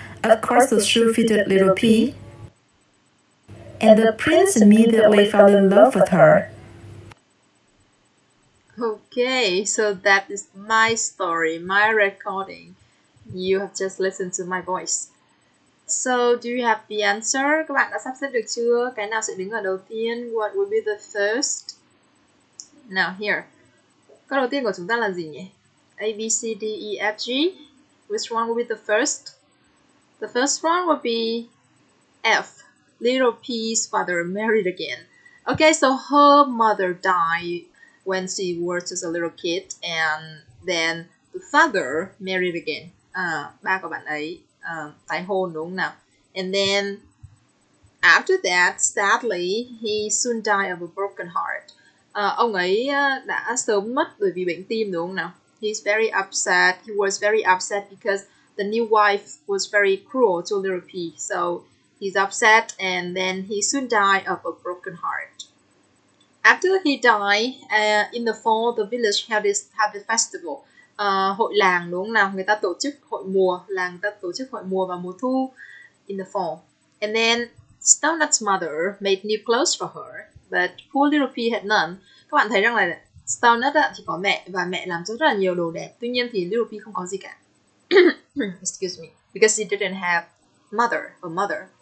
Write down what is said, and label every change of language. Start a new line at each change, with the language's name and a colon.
English: Of course, the shoe fitted Little P, and the prince immediately fell in love with her. Okay, so that is my story, my recording. You have just listened to my voice. So, do you have the answer?
Vietnamese: Các bạn đã sắp xếp được chưa? Cái nào sẽ đứng ở đầu tiên?
English: What will be the first? Now, here.
Vietnamese: Câu đầu tiên của chúng ta là gì nhỉ?
English: A, B, C, D, E, F, G. Which one will be the first? The first one will be F. Little P's father married again. Okay, so her mother died when she was just a little kid, and then the father married again.
Vietnamese: Ba của bạn ấy tái hôn đúng không nào?
English: And then after that, sadly, he soon died of a broken heart.
Vietnamese: Ông ấy đã sớm mất bởi vì bệnh tim đúng không nào?
English: He's very upset. He was very upset because the new wife was very cruel to Little P. So he's upset, and then he soon died of a broken heart. After he died, in the fall, the village held a festival.
Vietnamese: Hội làng đúng không nào? Người ta tổ chức hội mùa, làng người ta tổ chức hội mùa vào mùa thu,
English: in the fall. And then Stonet's mother made new clothes for her, but poor Little P had none.
Vietnamese: Các bạn thấy rằng là Stonet thì có mẹ và mẹ làm rất là nhiều đồ đẹp. Tuy nhiên thì Little P không có gì cả.
English: Excuse me, because she didn't have a mother.